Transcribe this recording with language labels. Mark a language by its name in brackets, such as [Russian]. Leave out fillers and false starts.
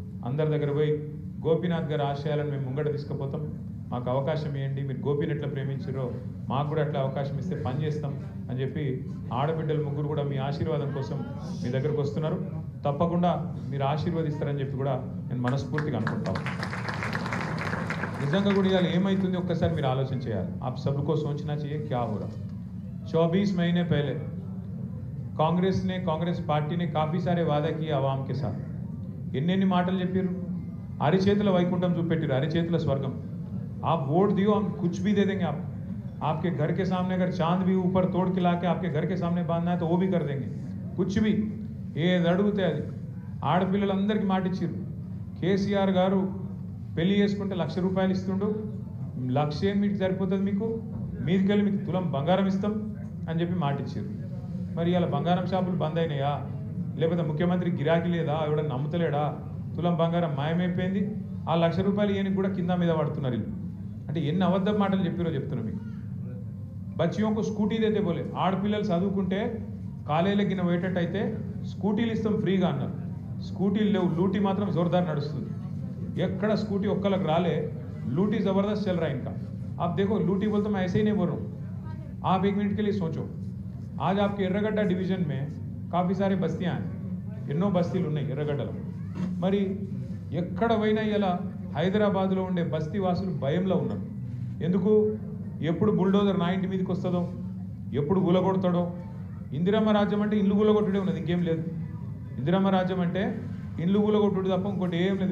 [Telugu] అందరి దగ్గర పోయి గోపీనాథ్ గారి ఆశయాలను మేము ముంగట తీసుకుపోతాం, మాకు అవకాశం ఇవ్వండి, మీరు గోపీని ఎట్లా ప్రేమించారో మాకు కూడా అట్లా అవకాశం ఇస్తే పని చేస్తాం అని చెప్పి ఆడబిడ్డలు 3 కూడా మీ ఆశీర్వాదం కోసం మీ దగ్గరకు వస్తున్నారు. తప్పకుండా మీరు ఆశీర్వదిస్తారని చెప్పి కూడా నేను మనస్ఫూర్తిగా అనుకుంటాను. నిజంగా కూడా ఇవాళ ఏమవుతుంది ఒక్కసారి మీరు ఆలోచన చేయాలి. [Hindi] आप सबको सोचना चाहिए क्या हो रहा। 24 महीने पहले कांग्रेस पार्टी ने काफ़ी सारे वादा किए आवाम के साथ. [Telugu] ఎన్ని మాటలు చెప్పారు, అరిచేతుల వైకుంఠం చూపెట్టారు, అరిచేతుల స్వర్గం. [Hindi] आप वोट दियो, हम कुछ भी दे देंगे. आपके घर के सामने अगर चांद भी ऊपर तोड़ के लाके आपके घर के सामने बांधना है तो वो भी कर देंगे. कुछ भी [Telugu] ఏది అడిగితే అది. ఆడపిల్లలందరికీ మాట ఇచ్చారు. కేసీఆర్ గారు పెళ్లి చేసుకుంటే ₹1,00,000 ఇస్తుండు, 1,00,000 మీకు సరిపోతుంది, మీదికెళ్ళి మీకు తులం బంగారం ఇస్తాం అని చెప్పి మాట ఇచ్చారు. మరి ఇలా బంగారం షాపులు బంద్ అయినాయా, లేకపోతే ముఖ్యమంత్రి గిరాకీ లేదా, ఎవడన్నా నమ్ముతలేడా, తులం బంగారం మాయమైపోయింది, ఆ ₹1,00,000 ఈయనకి కూడా కింద మీద పడుతున్నారు. అంటే ఎన్ని అబద్ధ మాటలు చెప్పారో చెప్తున్నా మీకు. [Hindi] బచ్చియోకు స్కూటీ దేతే బోలే, [Telugu] ఆడపిల్లలు చదువుకుంటే కాలేజీలో గిన్న పోయేటట్టయితే స్కూటీలు ఇస్తాం ఫ్రీగా అన్నారు. స్కూటీలు లేవు, లూటీ మాత్రం జోర్దార్ నడుస్తుంది. ఎక్కడ స్కూటీ ఒక్కళ్ళకి రాలే, [Hindi] लूटी ज़बरदस्त चल रहा है इनका. आप देखो लूटी बोलते मैं ऐसे ही नहीं बोल रहा हूँ, आप 1 मिनट के लिए सोचो. आज आपके ఎర్రగడ్డ डिवीजन में काफ़ी सारे बस्तियाँ हैं, [Telugu] ఎన్నో బస్తీలు ఉన్నాయి ఎర్రగడ్డలో. మరి ఎక్కడ పోయినా ఇలా హైదరాబాద్లో ఉండే బస్తీ వాసులు భయంలో ఉన్నారు. ఎందుకు? ఎప్పుడు బుల్డోజర్ నా ఇంటి మీదకి వస్తుందో, ఎప్పుడు గులగొడతాడో. ఇందిరమ్మ రాజ్యం అంటే ఇల్లు గులగొట్టుడే ఉన్నది, ఇంకేం లేదు. ఇందిరమ్మ రాజ్యం అంటే ఇల్లు గులగొట్టుడు తప్ప ఇంకోటి ఏం లేదు.